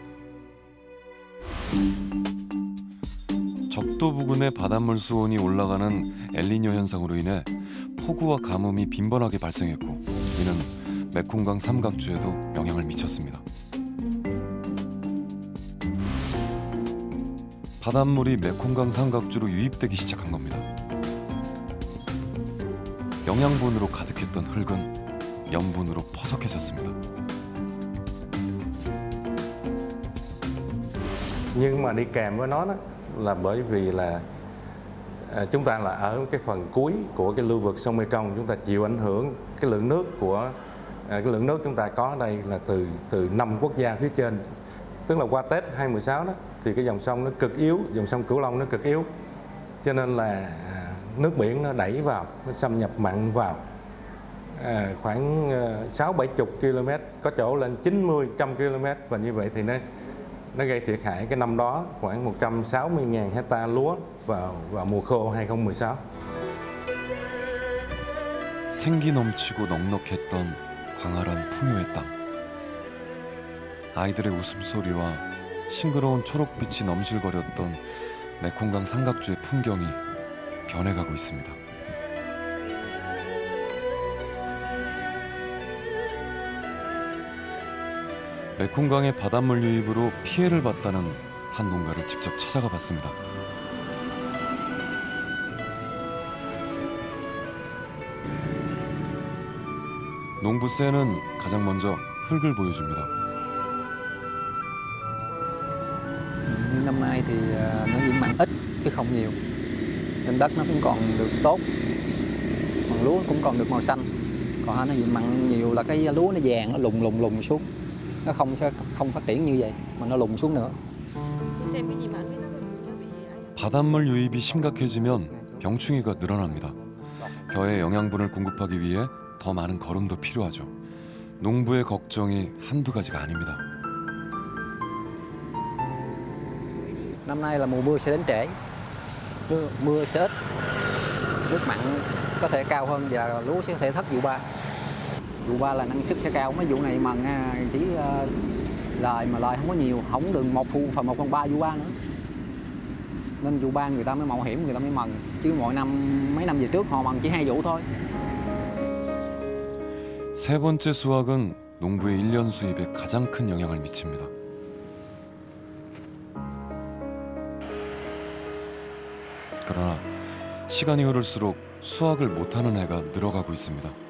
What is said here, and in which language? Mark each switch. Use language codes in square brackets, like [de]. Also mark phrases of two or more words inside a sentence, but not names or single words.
[ko] 적도 부근의 바닷물 수온이 올라가는 엘니뇨 현상으로 인해 폭우와 가뭄이 빈번하게 발생했고, 이는 메콩강 삼각주에도 영향을 미쳤습니다. 바닷물이 메콩강 삼각주로 유입되기 시작한 겁니다. 영양분으로 가득했던 흙은 염분으로 퍼석해졌습니다. [vi] Nhưng mà đi kèm với nó đó là bởi vì là chúng ta là ở cái phần cuối của cái lưu vực sông Mekong, chúng ta chịu ảnh hưởng cái lượng nước của cái lượng nước chúng ta có ở đây là từ 5 quốc gia phía trên. Tức là qua Tết 2016 đó thì cái dòng sông nó cực yếu, dòng sông Cửu Long nó cực yếu. Cho nên là nước biển nó đẩy vào, nó xâm nhập mặn vào. Khoảng 60-70 km, có chỗ lên 90-100 km, và như vậy thì nó gây thiệt hại cái năm đó khoảng 160.000 hecta lúa vào mùa khô 2016. [ko] 생기 넘치고 넉넉했던 광활한 풍요의 땅. 아이들의 웃음소리와 싱그러운 초록빛이 넘실거렸던 메콩강 삼각주의 풍경이 변해가고 있습니다. 메콩강의 바닷물 유입으로 피해를 봤다는 한 농가를 직접 찾아가 봤습니다. 농부세는 가장 먼저 흙을 보여줍니다. [vi] Năm nay thì nó nhiễm mặn ít chứ không nhiều, nên đất nó cũng còn được tốt, còn lúa cũng còn được màu xanh. Còn nó nhiễm mặn nhiều là cái lúa nó vàng, nó lùng xuống, nó không phát triển như vậy mà nó lùng xuống nữa. [ko] 바닷물 유입이 심각해지면 병충해가 늘어납니다. 벼에 영양분을 공급하기 위해 더 많은 거름도 필요하죠. 농부의 걱정이 한두 가지가 아닙니다. [vi] Năm nay là mùa mưa sẽ đến trễ, mưa sẽ ít, nước mặn có thể cao hơn và lúa sẽ có thể thất vụ 3. Vụ 3 là năng suất sẽ cao, mấy vụ này mần chỉ lời không có nhiều, không được 1/3 vụ 3 nữa. Nên vụ 3 người ta mới mạo hiểm, người ta mới mần, chứ mọi năm mấy năm về trước họ mần chỉ 2 vụ thôi. [ko] 세 번째 수확은 농부의 1년 수입에 가장 큰 영향을 미칩니다. 그러나 시간이 흐를수록 수확을 못하는 해가 늘어가고 있습니다.